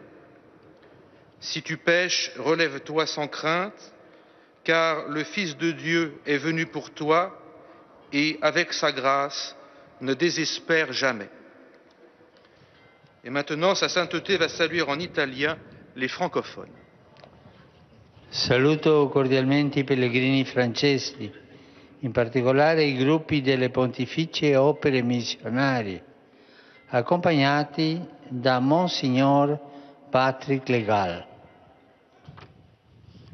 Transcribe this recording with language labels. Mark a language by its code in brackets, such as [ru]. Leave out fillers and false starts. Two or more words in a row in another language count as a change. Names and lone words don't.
[fr] Si tu pèches, relève-toi sans crainte, car le Fils de Dieu est venu pour toi et, avec sa grâce, ne désespère jamais. Et maintenant, sa sainteté va saluer en italien les francophones. [it] Saluto cordialmente i pellegrini francesi, in particolare i gruppi delle Pontificie Opere Missionarie, accompagnati da Monsignor Patrick Legal.